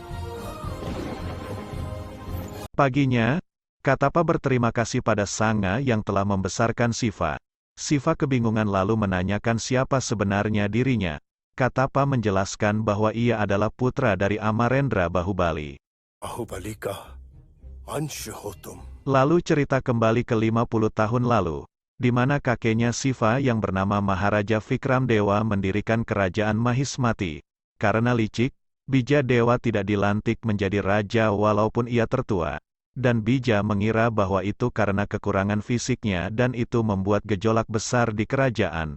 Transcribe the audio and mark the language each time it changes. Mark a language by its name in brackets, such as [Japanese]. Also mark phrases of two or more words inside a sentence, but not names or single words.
[Indonesian] Paginya, Katapa berterima kasih pada Sanga yang telah membesarkan Siva. Siva kebingungan lalu menanyakan siapa sebenarnya dirinya. Katapa menjelaskan bahwa ia adalah putra dari Amarendra Bahubali. [Hindi] बाहुबली का अंश हो तुम। [Indonesian] Lalu cerita kembali ke 50 tahun lalu, di mana kakeknya Siva yang bernama Maharaja Vikram Dewa mendirikan kerajaan Mahismati. Karena licik, Bija Dewa tidak dilantik menjadi raja walaupun ia tertua. dan Bija mengira bahwa itu karena kekurangan fisiknya dan itu membuat gejolak besar di kerajaan.